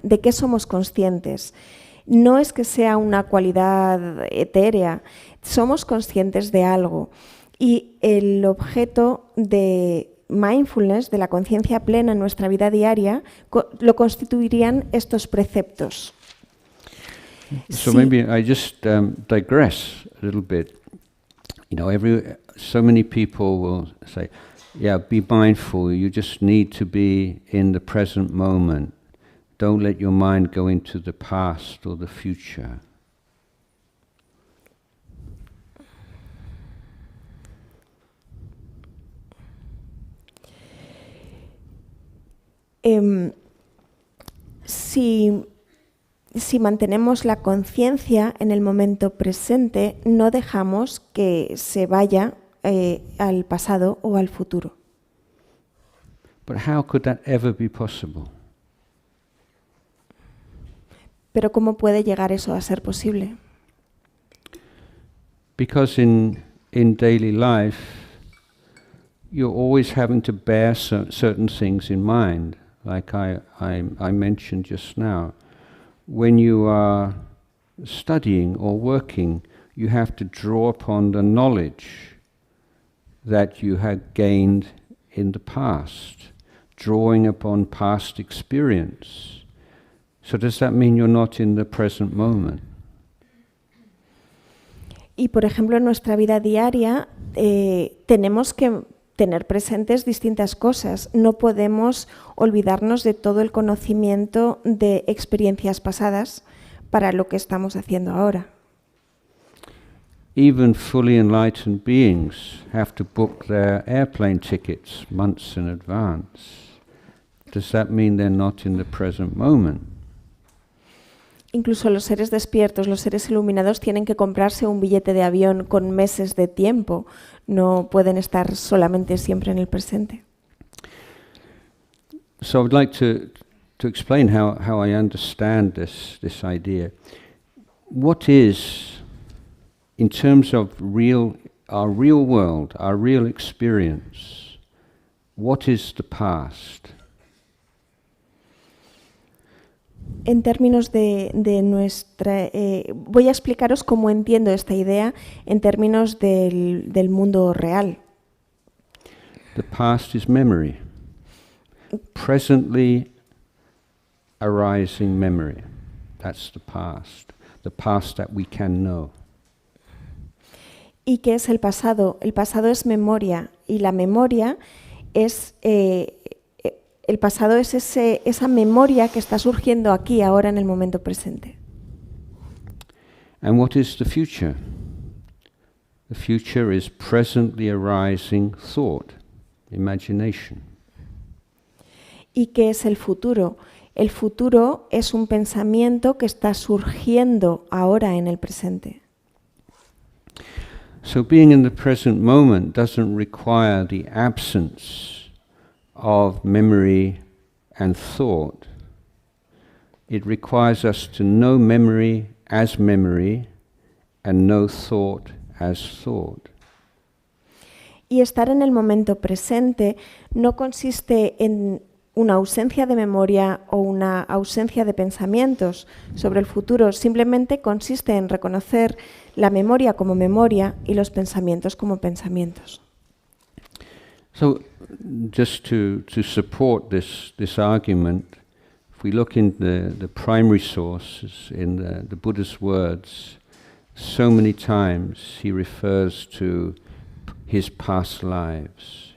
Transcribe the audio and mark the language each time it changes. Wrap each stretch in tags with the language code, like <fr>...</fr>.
<es>¿De qué somos conscientes? No es que sea una cualidad etérea, somos conscientes de algo. Y el objeto de mindfulness, de la conciencia plena en nuestra vida diaria, lo constituirían estos preceptos.</es> <en>So maybe I just digress a little bit. You know, so many people will say, yeah, be mindful, you just need to be in the present moment. Don't let your mind go into the past or the future.</en> <es>Si mantenemos la conciencia en el momento presente, no dejamos que se vaya al pasado o al futuro.</es> <en>But how could that ever be possible?</en> <es>Pero ¿cómo puede llegar eso a ser posible?</es> <en>Because in daily life, you're always having to bear certain things in mind, like I mentioned just now. When you are studying or working, you have to draw upon the knowledge that you had gained in the past, drawing upon past experience. So does that mean you're not in the present moment?</en> <es>Y por ejemplo, en nuestra vida diaria tenemos que tener presentes distintas cosas. No podemos olvidarnos de todo el conocimiento de experiencias pasadas para lo que estamos haciendo ahora.</es> <en>Even fully enlightened beings have to book their airplane tickets months in advance. Does that mean they're not in the present moment?</en> <es>Incluso los seres despiertos, los seres iluminados tienen que comprarse un billete de avión con meses de tiempo. No pueden estar solamente siempre en el presente.</es> <en>So I would like to explain how I understand this idea. What is, in terms of our real world, our real experience, what is the past?</en> <es>En términos de nuestra... voy a explicaros cómo entiendo esta idea en términos del mundo real.</es> <en>The past is memory. Presently arising memory. That's the past that we can know.</en> <es>¿Y qué es el pasado? El pasado es memoria y la memoria es el pasado es esa memoria que está surgiendo aquí, ahora, en el momento presente.</es> <en>And what is the future? The future is presently arising thought, imagination.</en> <es>¿Y qué es el futuro? El futuro es un pensamiento que está surgiendo ahora en el presente.</es> <en>So being in the present moment doesn't require the absence of memory and thought. It requires us to know memory as memory and know thought as thought.</en> <es>Y estar en el momento presente no consiste en una ausencia de memoria o una ausencia de pensamientos sobre el futuro, simplemente consiste en reconocer la memoria como memoria y los pensamientos como pensamientos.</es> <en>So, just to support this argument, if we look in the primary sources, in the Buddha's words, so many times he refers to his past lives.</en>